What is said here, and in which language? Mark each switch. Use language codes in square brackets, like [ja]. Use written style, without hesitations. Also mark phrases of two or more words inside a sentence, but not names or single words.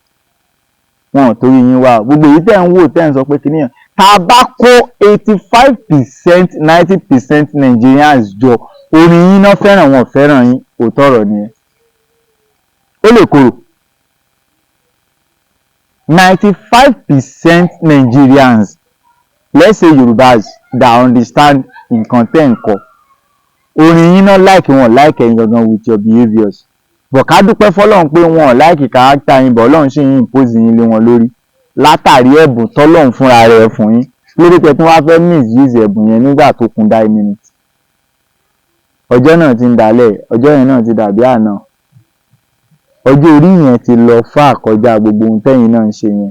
[yo] Wọn ò torí yín wá o. Gbogbo èyí tẹ́ ń wò tẹ́ ń sọ pé kìnìyàn, tá a bá kó 85%, 90% Nigerians jọ, orin yín náà fẹ́ràn, wọn ò fẹ́ràn yín, òótọ́ ọ̀rọ̀ nìyẹn. Ó lè korò. 95% Nigerians, [en] let's say Yorubas that understand [yo] nǹkan tẹ́ ń kọ, orin yín náà like wọn like ẹ̀yin gangan [en] with your behaviours. [yo] But ká dúpẹ́ fọ́lọ́run pé wọn like character yín, but Ọlọ́run ṣì ń impose yín lé wọn lórí látàrí ẹ̀bùn tọ́lọ́run fúnra rẹ̀ fún yín. Lórí pé tí wọ́n fẹ́ misuse ẹ̀bùn yẹn nígbà tó kún 9 minutes. Ọjọ́ náà ti ń dalẹ̀, ọjọ́ yẹn náà ti dàbí àná. Ọjọ́ orí yẹn ti lọ fà kọjá gbogbo ohun tẹ́yin náà ń ṣe yẹn.